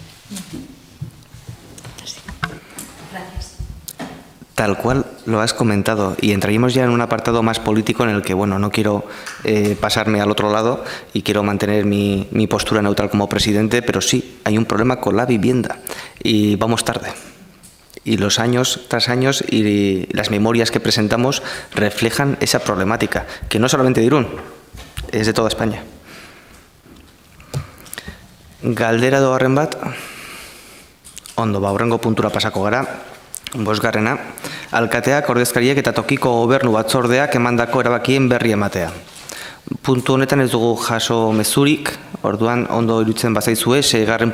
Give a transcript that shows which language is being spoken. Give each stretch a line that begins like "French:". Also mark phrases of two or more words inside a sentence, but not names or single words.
Spanish: Tal cual lo has comentado, y entraríamos ya en un apartado más político en el que, bueno, no quiero pasarme al otro lado y quiero mantener mi postura neutral como presidente, pero sí, hay un problema con la vivienda y vamos tarde. Y los años tras años y las memorias que presentamos reflejan esa problemática, que no solamente de Irún, es de toda España.
Basque: Galdera dogarren bat, ondo, hurrengo puntura pasako gara. Bosgarrena, alkateak, ordezkariek eta tokiko gobernu batzordeak emandako erabakien berri ematea. Puntu honetan ez dugu jaso mezurik, orduan ondo iruditzen bazaizue, 6.